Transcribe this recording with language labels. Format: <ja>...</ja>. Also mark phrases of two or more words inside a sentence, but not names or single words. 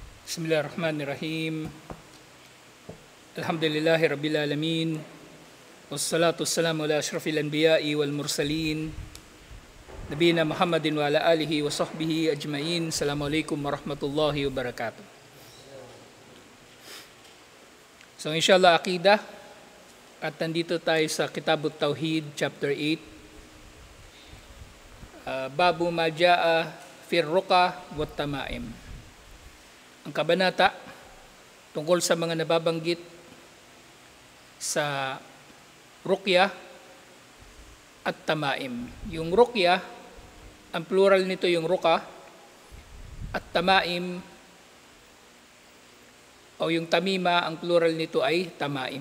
<ar>بسم الله الرحمن الرحيم الحمد لله رب العالمين. والصلاة والسلام على أشرف الأنبياء والمرسلين. نبينا محمد وعلى آله وصحبه أجمعين. السلام عليكم ورحمة الله وبركاته. So إن شاء الله عقيدة.</ar> <tl>At nandito tayo sa Kitabut Tauhid, chapter 8.</tl> <ar>باب ما جاء في الرقى والتمائم.</ar> <tl>Ang kabanata tungkol sa mga nababanggit sa ruqya at tamaim. Yung ruqya, ang plural nito yung ruqa, at tamaim o yung tamima, ang plural nito ay tamaim.</tl>